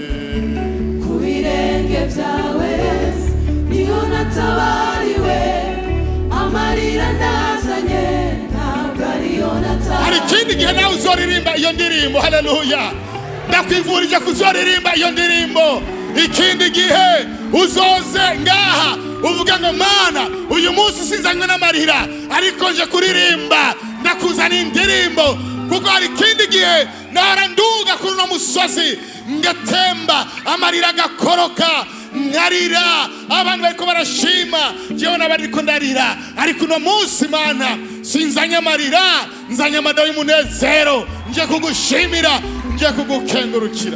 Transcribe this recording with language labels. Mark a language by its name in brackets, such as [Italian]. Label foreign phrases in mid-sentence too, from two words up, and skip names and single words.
[Rundi] Ku birenge byawe niho natabariwe, amarira nazanye ntabwo ariyo natahanye. Hari ikindi gihe nawe uzoririmba iyo ndirimbo. Haleluya. Ndakwifurije kuzoririmba iyo ndirimbo. Ikindi gihe uzoze ngaha uvuga ngo Mana, uyu munsi sinzanywe n'amarira ariko nje kuririmba, ndakuzana indirimbo. Kuko hari ikindi gihe nahora nduga kuri uno musozi ngatemba, amarira agakoroka, nkarira, abantu bariko barashima, jewe nabariko ndarira. Ariko uno munsi Mana, sinzanye amarira, nzanye amadaho y'umunezero, nje kugushimira, nje kugukengurukira.